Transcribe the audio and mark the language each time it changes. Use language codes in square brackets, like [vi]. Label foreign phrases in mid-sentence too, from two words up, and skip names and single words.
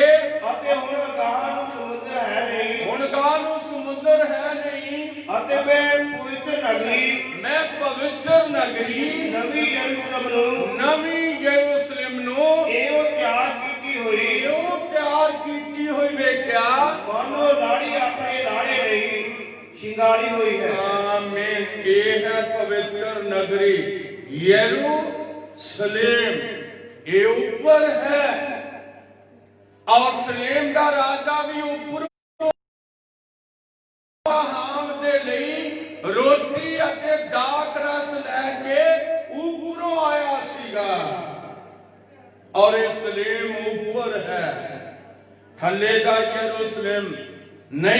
[pa] ਅਤੇ ਹੁਣ ਗਾਹ ਨੂੰ ਸਮੁੰਦਰ ਹੈ ਨਹੀਂ। ਅਤੇ ਮੈਂ ਪਵਿੱਤਰ ਨਗਰੀ ਨਵੀਂ ਯਰੂਸ਼ਲਮ ਨੂੰ ਏਹੋ ਤਿਆਰ ਕੀਤੀ ਹੋਈ ਵੇਖਿਆ, ਮਾਨੋ ਲਾੜੀ ਆਪਣੇ ਲਾੜੇ ਲਈ ਸ਼ਿੰਗਾਰੀ ਹੋਈ ਹੈ। ਆਮੀਨ। [hi] ये है पवित्र नगरी यरूशलेम, ये ऊपर है और सलेम का राजा भी ऊपर [pa] ਹਾਮ ਦੇ ਲਈ ਰੋਟੀ ਅਤੇ ਦਾਖ ਰਸ ਲੈ ਕੇ ਉੱਪਰੋਂ ਆਇਆ ਸੀਗਾ [hi] और ये सलेम ऊपर है, [pa] ਥੱਲੇ ਦਾ ਯਰੂਸ਼ਲਮ ਨਹੀਂ।